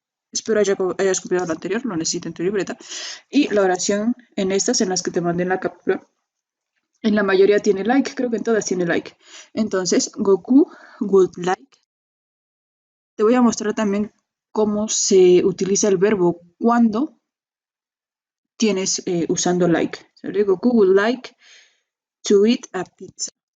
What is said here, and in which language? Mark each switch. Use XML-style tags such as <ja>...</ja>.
<es>Espero hayas copiado lo anterior, lo necesito en tu libreta. Y la oración en estas, en las que te mandé en la captura, En la mayoría tiene like, creo que en todas tiene like. Entonces,</es> <en>Goku would like.</en> <es>Te voy a mostrar también cómo se utiliza el verbo cuando tienes usando like. ¿Sale?</es> <en>Goku would like to eat a pizza.</en>